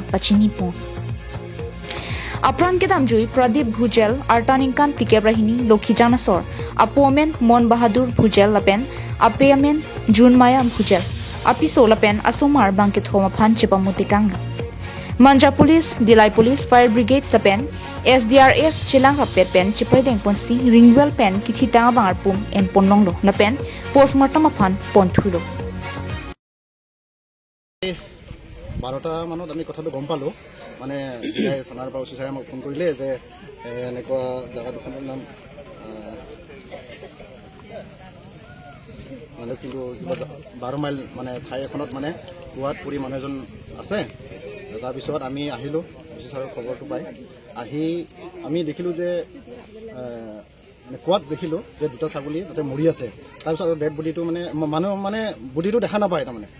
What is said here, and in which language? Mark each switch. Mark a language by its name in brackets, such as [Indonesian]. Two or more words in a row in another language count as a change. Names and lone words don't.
[Karbi] pachini po Apran kedam jui Pradip Bhujel artaningkan pikep rahini Lokhi Janasor apomen Mon Bahadur Bhujel lapen apeamen Junmaya Bhujel apiso lapen asomar bangkit homa phan chipamutikang Manja Police Dilai Police Fire Brigades lapen SDRF chilang rapet pen chipaideng ponsi ringwel pen kithitang bangar pum en ponlonglo lapen postmortem aphan ponthulo [Assamese] 12টা মানত আমি কথাটো গম পালো মানে থানাৰ পৰা অফিচাৰে মোক ফোন কৰিলে যে এনেকুৱা জায়গা দুখনৰ নাম মানে কিন্তু 12 মাইল মানে ঠাই এখনত মানে কুৱাত পৰি মানুহ এজন আছে তাৰ পিছত আমি আহিলো অফিচাৰৰ খবৰটো পাই আহি আমি দেখিলো যে মানে কুৱাত দেখিলো যে দুটা ছাগলী তাতে মৰি আছে তাৰপিছত ডেড বডিটো মানে মানুহ মানে বডিটো দেখা নাপায় তাৰ মানে